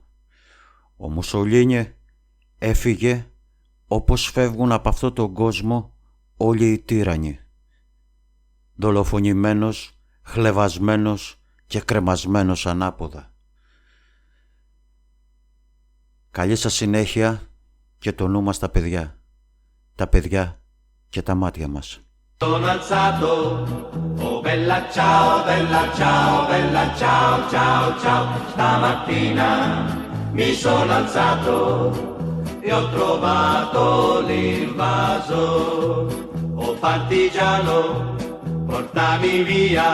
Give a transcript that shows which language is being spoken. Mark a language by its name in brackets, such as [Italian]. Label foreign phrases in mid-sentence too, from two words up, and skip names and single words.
[Greek] Ο Μουσολίνι έφυγε όπως φεύγουν από αυτόν τον κόσμο όλοι οι τύρανοι, δολοφονημένος, χλευασμένος και κρεμασμένος ανάποδα. Καλή σας συνέχεια και το νου μας στα παιδιά. Τα παιδιά και τα μάτια μας. [Italian] Sono alzato, oh bella ciao, bella ciao, bella ciao, ciao, ciao. Stamattina mi sono alzato e ho trovato l'invaso. Oh partigiano, portami via.